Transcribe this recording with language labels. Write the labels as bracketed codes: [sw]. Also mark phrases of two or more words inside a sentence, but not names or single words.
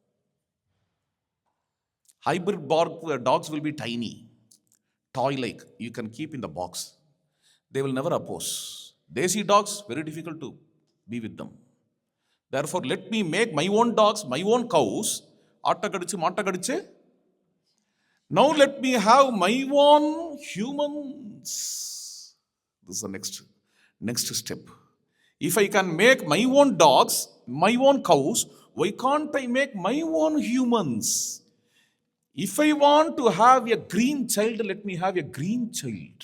[en] Hybrid dogs will be tiny, toy-like, you can keep in the box. They will never oppose. Desi dogs, very difficult to be with them. Therefore, let me make my own dogs, my own cows. [ml] Atta kadichu, matta kadichu. [en] Now let me have my own humans. This is the next step. If I can make my own dogs, my own cows, why can't I make my own humans? If I want to have a green child, let me have a green child.